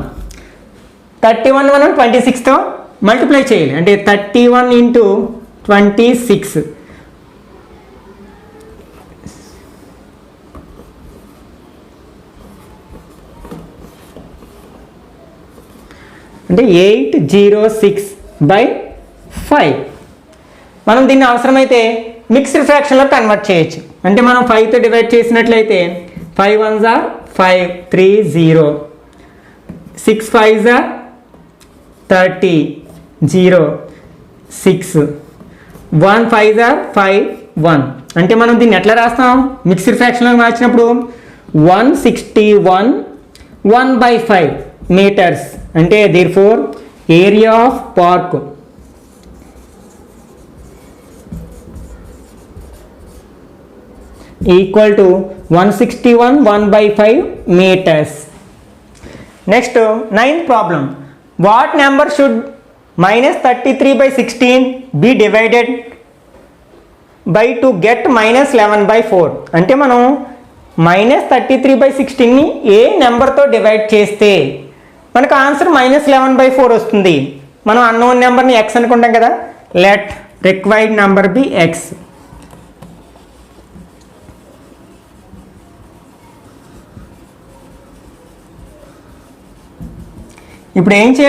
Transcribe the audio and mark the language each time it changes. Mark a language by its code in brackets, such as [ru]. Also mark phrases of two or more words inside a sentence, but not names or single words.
[te] 31 మనం 26తో మల్టిప్లై చేయాలి, అంటే 31 ఇంటూ 26 అంటే 806/5. మనం దీన్ని అవసరమైతే [en] mixed fraction [te] కన్వర్ట్ చేయొచ్చు. అంటే మనం 5తో డివైడ్ చేసినట్లయితే [en] 5 1s are 5, 3 0, 6 5s are 30, 0 6, 1 5s are 5 1. [te] అంటే మనం దీన్ని ఎట్లా రాస్తాం? [en] mixed fraction [te] మార్చినప్పుడు 161 1/5 మీటర్స్, అంటే [en] therefore area of park equal to 161 1/5 meters. Next, 9th problem. What number should -33/16 be divided by to get -11/4? [te] అంటే మనం -33/16ని ఏ నెంబర్తో డివైడ్ చేస్తే మనకు ఆన్సర్ -11/4 వస్తుంది. మనం [en] unknown number [te] x అనుకుంటాం కదా. [en] let required number be x. [te] ఇప్పుడు ఏం చేయాలి?